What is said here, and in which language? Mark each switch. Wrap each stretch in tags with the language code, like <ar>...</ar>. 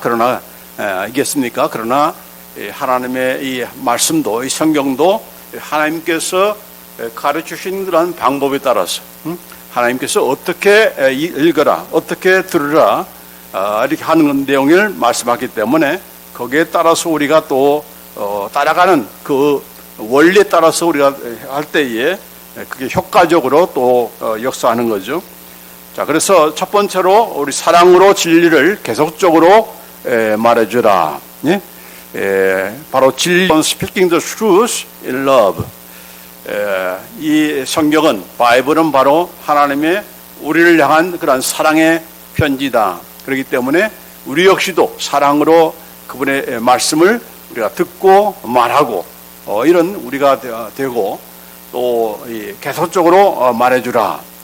<ko>그러나 이겠습니까? 그러나 하나님의 이 말씀도, 이 성경도 하나님께서 가르치신 그런 방법에 따라서 하나님께서 어떻게 읽어라, 어떻게 들으라 이렇게 하는 내용을 말씀하기 때문에 거기에 따라서 우리가 또 따라가는 그 원리에 따라서 우리가 할 때에 그게 효과적으로 또 역사하는 거죠. 자, 그래서 첫 번째로 우리 사랑으로 진리를 계속적으로 말해주라. 예? 바로 진리,</ko> <en>speaking the truth in love.</en> <ko>이 성경은, 바이블은 바로 하나님의 우리를 향한 그런 사랑의 편지다. 그렇기 때문에 우리 역시도 사랑으로 그분의 말씀을 우리가 듣고 말하고 이런 우리가 되고, 또 계속적으로 말해주라.</ko>